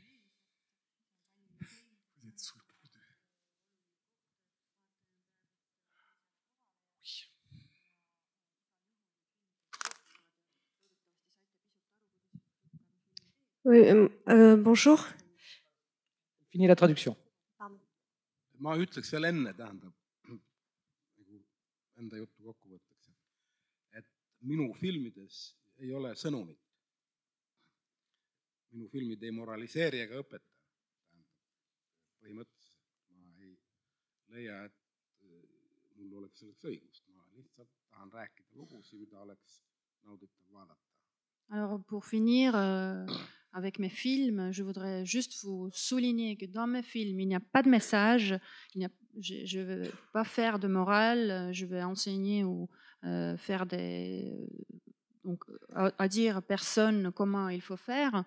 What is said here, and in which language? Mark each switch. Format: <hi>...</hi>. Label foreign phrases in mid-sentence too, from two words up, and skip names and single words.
<fr>Vous êtes sous le coup de... Oui, bonjour. Fini la traduction.</fr> <et>Ma ütleks veel enne, tähendab, enda juttu kokkuvõtteks, et minu filmides ei ole sõnumit. Minu filmid ei moraliseeri ega õpeta. Põhimõtteliselt ma ei leia, et mul oleks selleks õigust. Ma lihtsalt tahan rääkida lugusid, mida oleks nauditav vaadata.</et> <fr>Alors pour finir avec mes films, je voudrais juste vous souligner que dans mes films, il n'y a pas de message, je ne vais pas faire de morale, je vais enseigner ou faire donc, à dire à personne comment il faut faire.</fr>